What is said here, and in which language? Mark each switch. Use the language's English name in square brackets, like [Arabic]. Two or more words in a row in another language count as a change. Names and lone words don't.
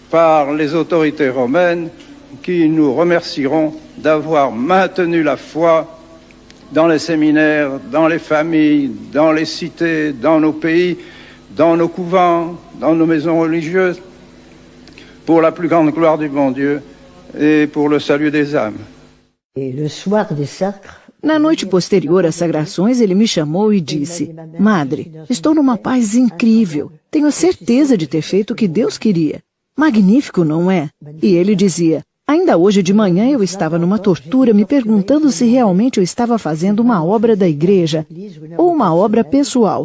[French] par les autorités romaines qui nous remercieront d'avoir maintenu la foi dans les séminaires, dans les familles, dans les cités, dans nos pays, dans nos couvents, dans nos maisons religieuses, pour la plus grande gloire du bon Dieu et pour le salut des âmes. [Portuguese] Na noite posterior às sagrações, ele me chamou e disse: Madre, estou numa paz incrível. Tenho certeza de ter feito o que Deus queria. Magnífico, não é? E ele dizia: ainda hoje de manhã eu estava numa tortura me perguntando se realmente eu estava fazendo uma obra da igreja ou uma obra pessoal.